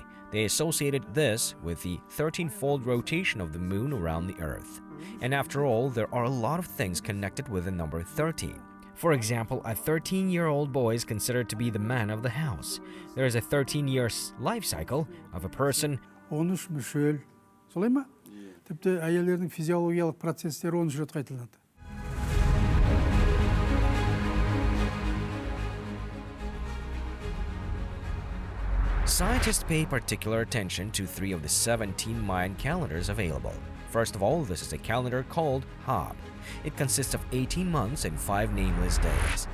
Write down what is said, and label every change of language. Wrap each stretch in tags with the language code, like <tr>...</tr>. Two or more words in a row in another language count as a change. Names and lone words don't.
<en>They associated this with the 13-fold rotation of the moon around the earth. And after all, there are a lot of things connected with the number 13. For example, a 13-year-old boy is considered to be the man of the house. There is a 13-year life cycle of a person.</en> <kk>13 мүшел. Солай ма? Тіпті әйелдердің физиологиялық процестері 13 рет қайталанады.</kk> <en>Scientists pay particular attention to 3 of the 17 Mayan calendars available. First of all, this is a calendar called Hab. It consists of 18 months and 5 nameless days.</en>